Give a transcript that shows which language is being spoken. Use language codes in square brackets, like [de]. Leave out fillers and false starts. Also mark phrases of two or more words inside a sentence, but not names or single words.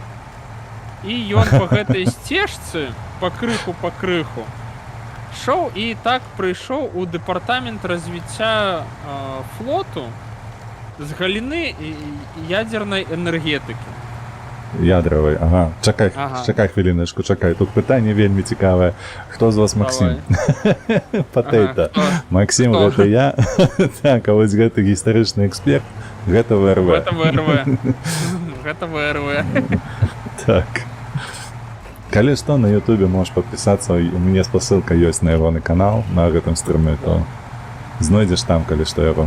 [be] І ён па гэтай сцежцы пакрыху шоў і так прыйшоў у дэпартамент развіцця флоту з галіны ядзернай энергетыкі. [ru] Ядровой, ага. [be] Чакай хвилиночку, чакай. [uk] Тут питання вельми цікаве. Хто з вас Максим? Патейта. Максим, [be] гэта я. Так, а вось гэты гістарычны эксперт. Гэта ВРВ. Гэта ВРВ. Так. Калі што, на ютубе можаш подписаться. У мяне спасылка ёсць на ягоны канал, на гэтым стрыме, то знойдзеш там, калі што яго.